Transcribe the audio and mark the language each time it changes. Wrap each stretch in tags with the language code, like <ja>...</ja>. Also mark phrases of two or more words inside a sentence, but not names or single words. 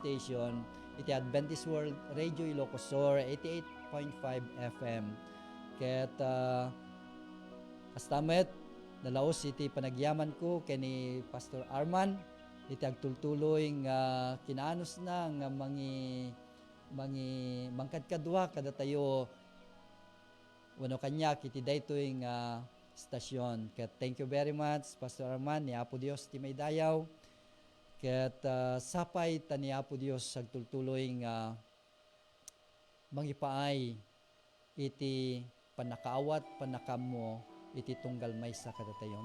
<ilo>station iti Adventist World Radio Ilocos Sur 88.5 FM Ket kastamet nalaos iti panagyaman ko kani Pastor Arman iti agtultuloy nga kinaanos na nga mangi mangkadkadwa kada tayo wano kanya kiti daytoy nga stasyon. Ket</ilo> <en>thank you very much</en> <ilo>Pastor Arman ni Apo Dios ti may dayaw. Ket sapay ta ni Apo Dios agtultuloy nga mangipaay iti panakaawat panakamo iti tunggal maysa kada tayo.</ilo>